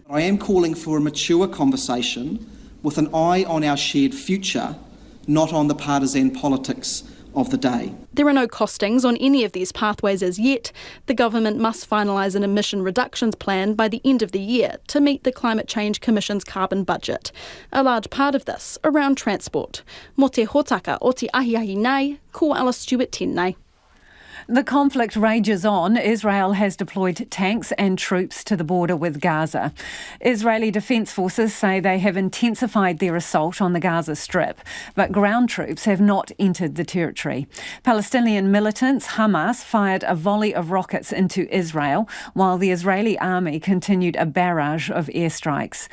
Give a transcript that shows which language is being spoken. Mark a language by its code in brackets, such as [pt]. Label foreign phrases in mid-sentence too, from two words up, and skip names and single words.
[en] I am calling for a mature conversation with an eye on our shared future, not on the partisan politics of the day. There are no costings on any of these pathways as yet. The government must finalise an emission reductions plan by the end of the year to meet the Climate Change Commission's carbon budget. A large part of this around transport. [mi] Mo te hotaka o te ahiahi nei, ko Alice Stewart tēnei. [en] The conflict rages on. Israel has deployed tanks and troops to the border with Gaza. Israeli Defence Forces say they have intensified their assault on the Gaza Strip, but ground troops have not entered the territory. Palestinian militants, Hamas, fired a volley of rockets into Israel, while the Israeli army continued a barrage of airstrikes.